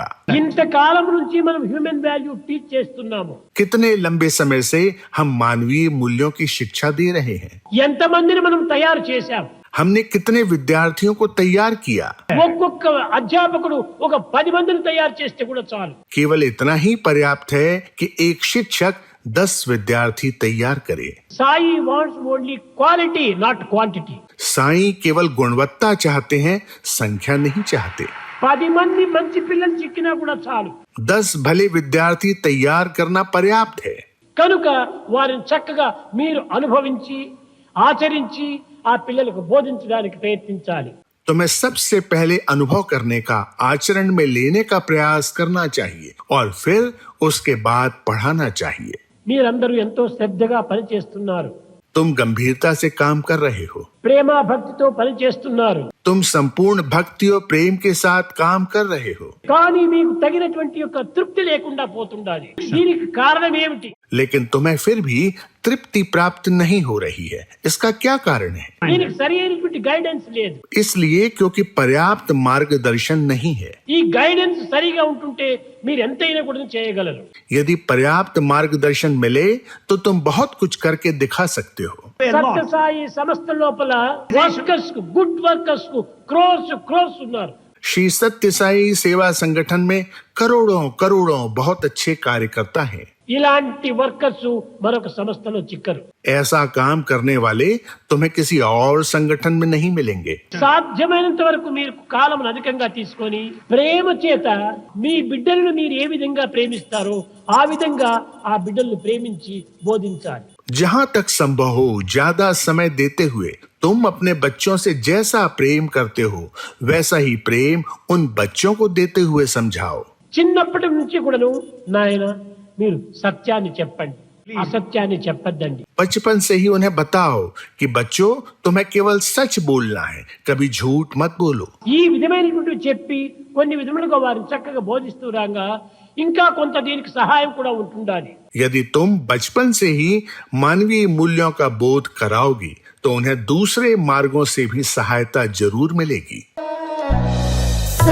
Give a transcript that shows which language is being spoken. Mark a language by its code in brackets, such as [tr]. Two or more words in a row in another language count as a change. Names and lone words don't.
[te] ఇంతకాలం నుంచి మనం [en] human value teach [te] చేస్తున్నాము. [hi] कितने लंबे समय से हम मानवीय मूल्यों की शिक्षा दे रहे हैं। [te] ఎంతమందిని మనం తయారు చేశాం. [hi] हमने कितने विद्यार्थियों को तैयार किया। [te] ఒక్కొక్క అధ్యాపకుడు ఒక 10 మందిని తయారు చేస్తే కూడా చాలు. [hi] केवल इतना ही पर्याप्त है कि एक शिक्षक 10 विद्यार्थी तैयार करे। [en] Sai wants only quality, not quantity. [hi] साईं केवल गुणवत्ता चाहते हैं, संख्या नहीं चाहते। [te] 10 మంది మంచి పిల్లలు చిక్కినా కూడా చాలు. [hi] 10 भले विद्यार्थी तैयार करना पर्याप्त है। [te] కనుక వారిని చక్కగా మీరు అనుభవించి ఆచరించి ఆ పిల్లలకు బోధించడానికి ప్రయత్నించాలి. [hi] तुम्हें सबसे पहले अनुभव करने का, आचरण में लेने का प्रयास करना चाहिए और फिर उसके बाद पढ़ाना चाहिए। [te] మీరందరూ ఎంతో శ్రద్ధగా పనిచేస్తున్నారు. [hi] तुम गंभीरता से काम कर रहे हो। [te] ప్రేమ భక్తితో పనిచేస్తున్నారు. [hi] तुम संपूर्ण भक्ति और प्रेम के साथ काम कर रहे हो। [te] కానీ మీకు తగినటువంటి యొక్క తృప్తి లేకుండా పోతుండాలి. దీనికి కారణం ఏమిటి? [hi] लेकिन तुम्हें फिर भी तृप्ति प्राप्त नहीं हो रही है। इसका क्या कारण है? [te] దీనికి సరైనటువంటి గైడెన్స్ లేదు. [hi] इसलिए क्योंकि पर्याप्त मार्गदर्शन नहीं है। [te] ఈ గైడెన్స్ సరిగా ఉంటుంటే మీరు ఎంతైనా కూడా చేయగలరు. [hi] यदि पर्याप्त मार्गदर्शन मिले तो तुम बहुत कुछ करके दिखा सकते हो। [te] సత్యసాయి సంస్థ లోపల వర్కర్స్ కు, [en] good workers [te] కు క్రోర్స్ ఉన్నారు. [hi] श्री सत्य साई सेवा संगठन में करोड़ों करोड़ों बहुत अच्छे कार्यकर्ता हैं। [te] ఇలాంటి వర్కర్స్ మరొక సంస్థలో చిక్కరు. [hi] ऐसा काम करने वाले तुम्हें किसी और संगठन में नहीं मिलेंगे। [te] సాధ్యమైనంత వరకు మీరు కాలం అధికంగా తీసుకొని ప్రేమ చేత మీ బిడ్డలను మీరు ఏ విధంగా ప్రేమిస్తారో ఆ విధంగా ఆ బిడ్డలను ప్రేమించి బోధించాలి. [hi] जहाँ तक संभव हो ज्यादा समय देते हुए तुम अपने बच्चों से जैसा प्रेम करते हो वैसा ही प्रेम उन बच्चों को देते हुए समझाओ। [te] చిన్నప్పటి నుంచి కూడాను నాయన మీరు సత్యాన్ని చెప్పండి, అసత్యాన్ని చెప్పద్దండి. [hi] बचपन से ही उन्हें बताओ कि बच्चों तुम्हें केवल सच बोलना है, कभी झूठ मत बोलो। [te] ఈ విధమైనటువంటి చెప్పి కొన్ని విధములుగా వారిని చక్కగా బోధిస్తూ రాగా ఇంకా కొంత దీనికి సహాయం కూడా ఉంటుండాలి. [hi] यदि तुम बचपन से ही मानवीय मूल्यों का बोध कराओगी तो उन्हें दूसरे मार्गों से भी सहायता जरूर मिलेगी।